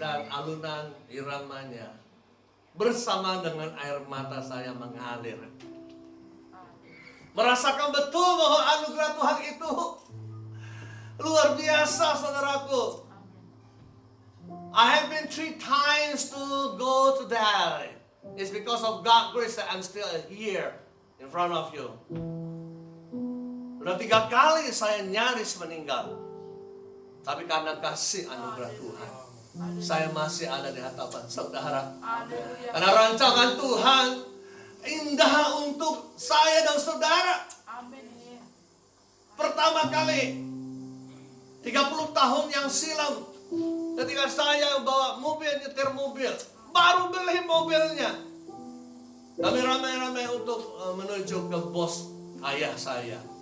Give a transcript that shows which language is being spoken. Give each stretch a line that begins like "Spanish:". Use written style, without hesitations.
Indonesian: Alunan iramanya bersama dengan air mata saya mengalir. Merasakan betul bahwa anugerah Tuhan itu luar biasa, saudaraku.
English: I have been 3 times to go to die. It's because of God's grace that I'm still here in front of you.
Indonesian: Sudah 3 kali saya nyaris meninggal. Tapi karena kasih anugerah Tuhan, saya masih ada di hadapan saudara. Haleluya. Karena rancangan Tuhan indah untuk saya dan saudara. Amin. Pertama kali 30 tahun yang silam, ketika saya bawa mobil, nyetir mobil, baru beli mobilnya, kami ramai-ramai untuk menuju ke bos ayah saya.